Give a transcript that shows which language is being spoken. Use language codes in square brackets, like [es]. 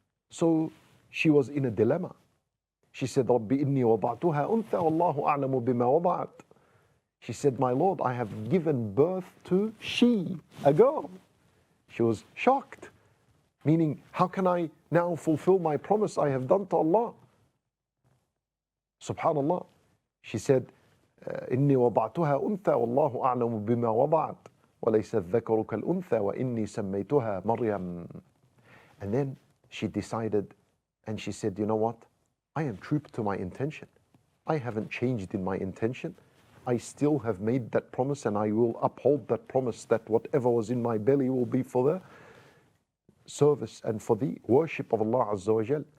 [en] So she was in a dilemma. She said, [ar] Rabbi inni wada'tuha untha wallahu a'lamu bima wada'at. [en] She said, my Lord, I have given birth to she, a girl. She was shocked, meaning, how can I now fulfill my promise I have done to Allah? Subhanallah. She said, [ar] إني وضعتها أنثى والله أعلم بما وضعت وليس الذكر كالأنثى وإني سميتها مريم. [en] And then she decided and she said, you know what? I am true to my intention. I haven't changed in my intention. I still have made that promise and I will uphold that promise that whatever was in my belly will be for the service and for the worship of Allah Azza wa Jal.